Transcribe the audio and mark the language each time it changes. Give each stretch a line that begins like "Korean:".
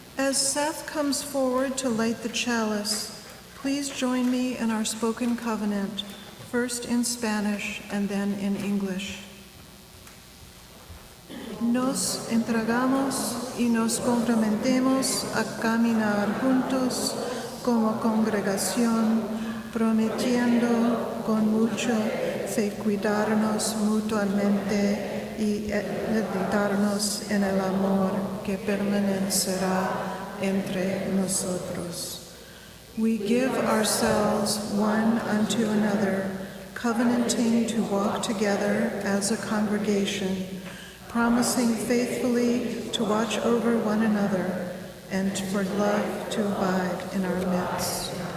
English: As Seth comes forward to light the chalice, please join me in our spoken covenant, first in Spanish and then in English.
Spanish: Nos entregamos y nos comprometemos a caminar juntos como congregación, prometiendo con mucha fe cuidarnos mutuamente y edificarnos en el amor que permanecerá entre nosotros.
English: We give ourselves one unto another, covenanting to walk together as a congregation, promising faithfully to watch over one another and for love to abide in our midst.